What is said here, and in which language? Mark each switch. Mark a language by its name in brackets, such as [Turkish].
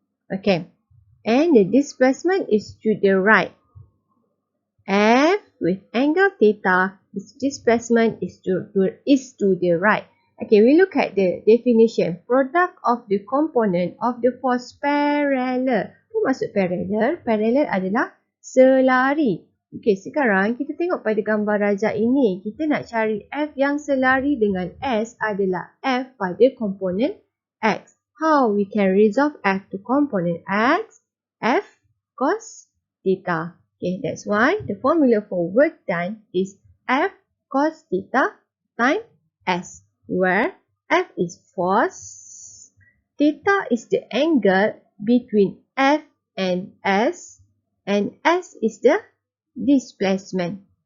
[English] Okay, and the displacement is to the right. F with angle theta, its displacement is to the right. Okay, we look at the definition. Product of the component of the force parallel. [Malay] Apa maksud parallel? Parallel adalah selari. Okay, sekarang kita tengok pada gambar rajak ini. Kita nak cari F yang selari dengan S adalah F pada komponen X. [English] How we can resolve F to component X? F cos theta. Okay, that's why the formula for work done is F cos theta times S, where F is force, theta is the angle between F and S is the displacement.